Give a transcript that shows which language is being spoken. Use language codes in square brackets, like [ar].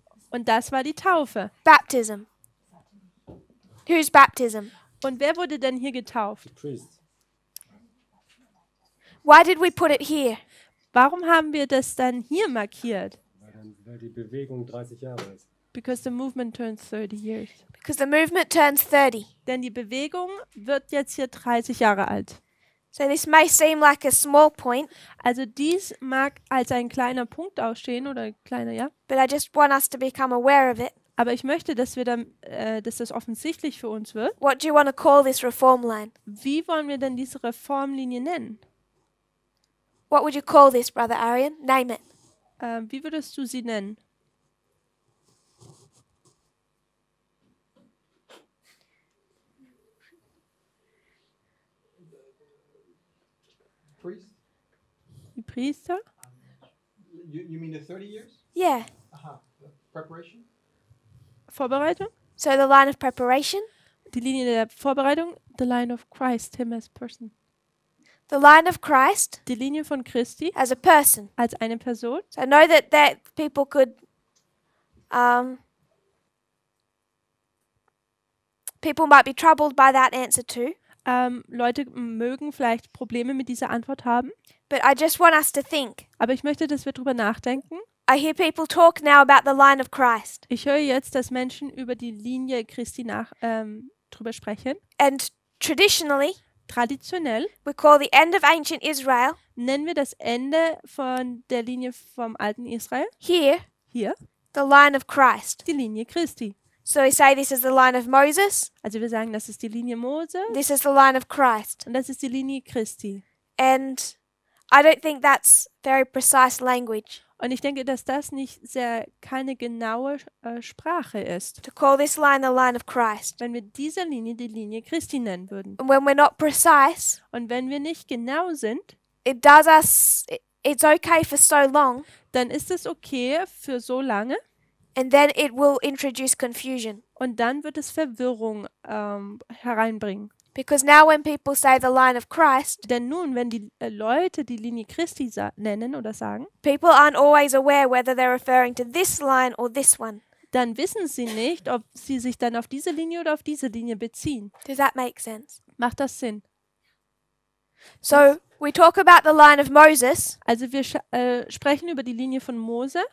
[de] und das war die Taufe. [en] Baptism. Whose baptism? [de] Und wer wurde denn hier getauft? [en] Priest. Why did we put it here? [de] Warum haben wir das dann hier markiert? Weil die Bewegung 30 Jahre ist. [en] Because the movement turns 30 years. Because the movement turns 30. [de] Denn die Bewegung wird jetzt hier 30 Jahre alt. [en] So this may seem like a small point, [de] Also dies mag als ein kleiner Punkt aussehen oder kleiner, ja. [en] but I just want us to become aware of it. [de] Aber ich möchte, dass dass das offensichtlich für uns wird. [en] What do you want to call this reform line? [de] Wie wollen wir denn diese Reformlinie nennen? [en] What would you call this, Brother Arian? Name it. [de] Wie würdest du sie nennen? [en] Priest? [de] Die Priester? [en] You mean the 30 years? Yeah. Preparation? [de] Vorbereitung? [en] So the line of preparation, [de] Die Linie der Vorbereitung? [en] The line of Christ, him as person. the line of Christ [de] Die Linie von Christi [en] as a person. [de] als eine Person. [en] So I know that people could, people might be troubled by that answer too. [de] Leute mögen vielleicht Probleme mit dieser Antwort haben, [en] But I just want us to think. [de] aber ich möchte, dass wir drüber nachdenken. [en] I hear people talk now about the line of Christ. [de] Ich höre jetzt, dass Menschen über die Linie Christi drüber sprechen. [en] And traditionally, [de] Traditionell [en] we call the end of ancient Israel [de] nennen wir das Ende von der Linie vom alten Israel [en] here [de] hier [en] the line of Christ. [de] die Linie Christi. [en] So we say this is the line of Moses, [de] Also wir sagen, das ist die Linie Mose [en] this is the line of Christ. [de] und das ist die Linie Christi. [en] And I don't think that's very precise language [de] Und ich denke, dass das nicht keine genaue Sprache ist, [en] to call this line the line of Christ. [de] wenn wir diese Linie die Linie Christi nennen würden. [en] And when we're not precise, [de] Und wenn wir nicht genau sind, [en] it's okay for so long, [de] dann ist es okay für so lange [en] and then it will introduce confusion. [de] und dann wird es Verwirrung hereinbringen. [en] Because now when people say the line of Christ, [de] Denn nun, wenn die Leute die Linie Christi nennen oder sagen, [en] people aren't always aware whether they're referring to this line or this one. [de] dann wissen sie nicht, ob sie sich dann auf diese Linie oder auf diese Linie beziehen. [en] Does that make sense? [de] Macht das Sinn? [en] So we talk about the line of Moses, [de] Also wir sprechen über die Linie von Mose